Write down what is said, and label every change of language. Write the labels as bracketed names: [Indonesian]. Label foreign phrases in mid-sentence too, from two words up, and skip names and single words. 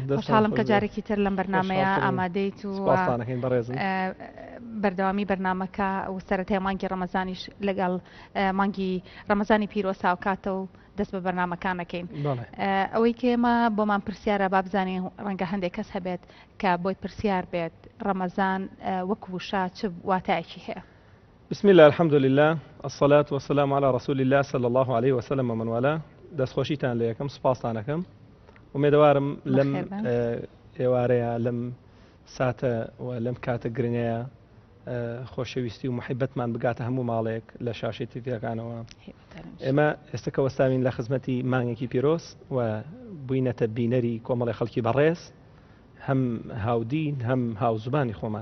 [Central Kurdish] خۆشحاڵم کە جارێکی تر لەم بەرنامەیە ئامادەیت و بەردەوامی بەرنامەکە و سەرەتای مانگی ڕەمەزانیش لەگەڵ مانگی ڕەمەزانی پیرۆز هاوکاتە و دەست بە بەرنامەکانەکەین. ئەوەی کە ئێمە بۆمان پرسیارە با بزانین ڕەنگە هەندێک کەس هەبێت کە بۆی پرسیار بێت ڕەمەزان وەک وشە چ واتایەکی هەیە. [Arabic] بسم الله الحمد لله الصلاة والسلام على رسول الله صلى الله عليه وسلم ومن والاه. [Central Kurdish] دەستخۆشیتان لە یەکەم سوپاسانەکەم ومێدەوارم لەم ئێوارەیە لەم ساتە و لەم کاتە گرنگەیە خۆشەویستی و محبەتمان بگاتە هەموو ماڵێک لە شاشی تیڤیەکانەوە. ئێمە ئێستا وەستاوین لە خزمەتی مانگێکی پیرۆز و بووینەتە بینەری کۆمەڵی خەڵکی بەڕێز، هەم هاودین هەم هاوزبانی خۆمان.